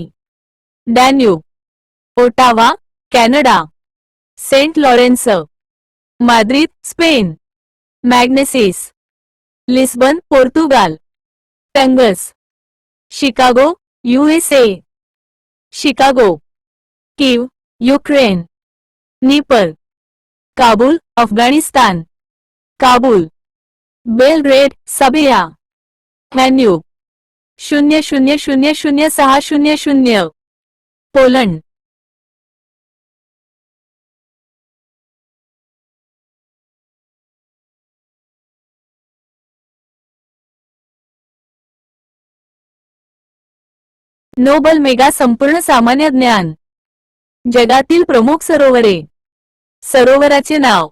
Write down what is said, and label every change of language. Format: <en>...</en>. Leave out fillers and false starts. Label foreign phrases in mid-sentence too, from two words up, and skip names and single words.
<mr>डॅन्यूब, ओटावा, कॅनडा. सेंट लॉरेन्स, माद्रिद, स्पेन. मॅग्नेसिस, लिस्बन, पोर्तुगाल. टंगस, शिकागो, USA. शिकागो, कीव, युक्रेन. निपर, काबूल, अफगाणिस्तान. काबूल, बेलग्रेड, सर्बिया. हॅन्यूब, 000600. पोलंड. नोबल मेगा संपूर्ण सामान्य ज्ञान. जगातील प्रमुख सरोवरे. सरोवराचे नाव.</mr>